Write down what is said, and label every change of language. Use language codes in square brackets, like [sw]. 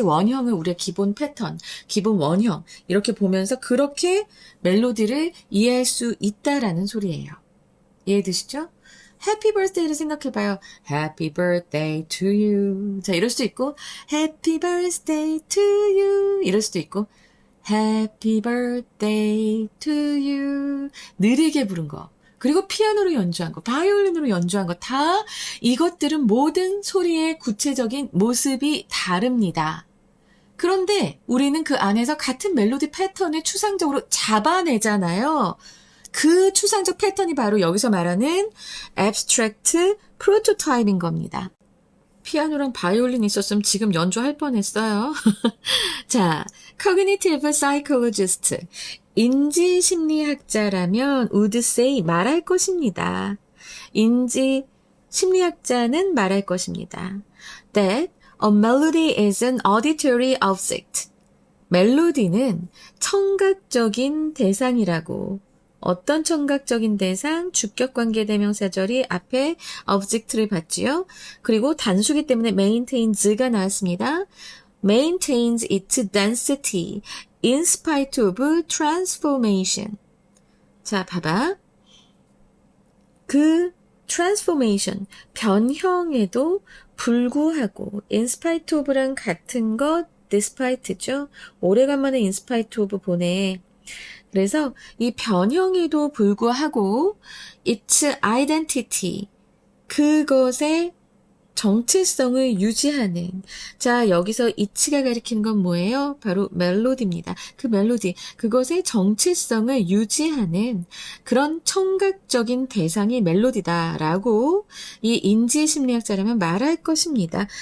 [ko] 원형을 우리가 기본 패턴, 기본 원형. 이렇게 보면서 그렇게 멜로디를 이해할 수 있다라는 소리예요. 이해되시죠? [en] 해피 버스데이를 생각해봐요. Happy birthday to you. 자, 이럴 수도 있고, Happy birthday to you. 이럴 수도 있고, Happy birthday to you. [ko] 느리게 부른 거. 그리고 피아노로 연주한 거, 바이올린으로 연주한 거 다 이것들은 모든 소리의 구체적인 모습이 다릅니다. 그런데 우리는 그 안에서 같은 멜로디 패턴을 추상적으로 잡아내잖아요. 그 추상적 패턴이 바로 여기서 말하는 abstract prototype인 겁니다. 피아노랑 바이올린 있었으면 지금 연주할 뻔했어요. 자, cognitive psychologist, 인지심리학자라면 would say 말할 것입니다. 인지심리학자는 말할 것입니다. [en] That a melody is an auditory object. [ko] 멜로디는 청각적인 대상이라고. 어떤 청각적인 대상? 주격관계대명사절이 앞에 object를 받지요. 그리고 단수기 때문에 maintains가 나왔습니다. [en] maintains its density in spite of transformation. [ko] 자, 봐봐. 그 transformation, 변형에도 불구하고 in spite of랑 같은 것 despite죠. 오래간만에 in spite of 보네. 그래서 이 변형에도 불구하고 its identity, 그것의 정체성을 유지하는. 자, 여기서 it가 가리키는 건 뭐예요? 바로 멜로디입니다. 그 멜로디, 그것의 정체성을 유지하는 그런 청각적인 대상이 멜로디다라고 이 인지심리학자라면 말할 것입니다.